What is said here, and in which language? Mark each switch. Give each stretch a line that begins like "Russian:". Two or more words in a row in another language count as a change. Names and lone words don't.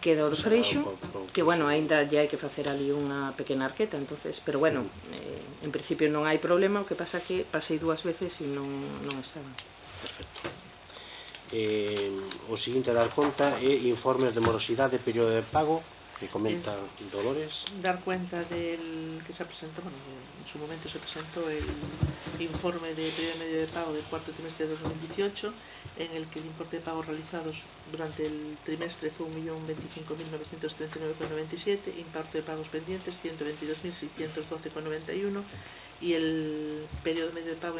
Galician: Queda o do Freixo, que bueno, ainda ya hai que facer ali unha pequena arqueta, entonces, pero bueno, en principio non hai problema, o que pasa que pasei 2 veces e non estaban. Perfecto. O seguinte a dar conta é informes de morosidade e período de pago, que comenta Dolores.
Spanish: Dar cuenta del que se presentó, bueno, en su momento se presentó el informe de periodo medio de pago del cuarto trimestre de 2018, en el que el importe de pagos realizados durante el trimestre fue 1.025.939,97, importe de pagos pendientes 122.612,91 y el periodo medio de pago